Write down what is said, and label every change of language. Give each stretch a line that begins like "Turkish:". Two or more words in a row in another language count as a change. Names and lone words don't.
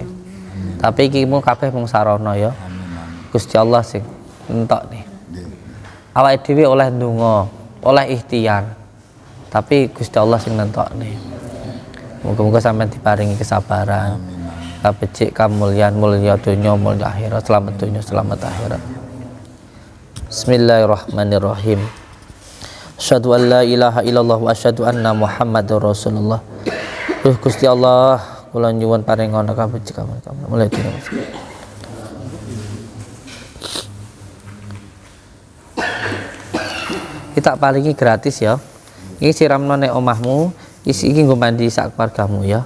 Javanese: Tapi iki mung kabeh mung sarana ya. Gusti Allah sing entokne. Awake dhewe oleh ndonga, oleh ikhtiar. Tapi Gusti Allah sing nentokne. Moga-moga sampean diparingi kesabaran. becik kamulyan mulya dunya mulya akhirat, selamat dunya selamat akhirat.
Arabic: بسم الله الرحمن الرحيم أشهد أن لا إله إلا الله وأشهد أن محمدا رسول الله.
Javanese: Gusti Allah, kula nyuwun paringono kabecik kamul mulya dunya. Kita palingi gratis ya. Iki siramno nek omahmu, iki nggo mandi sak keluargamu ya.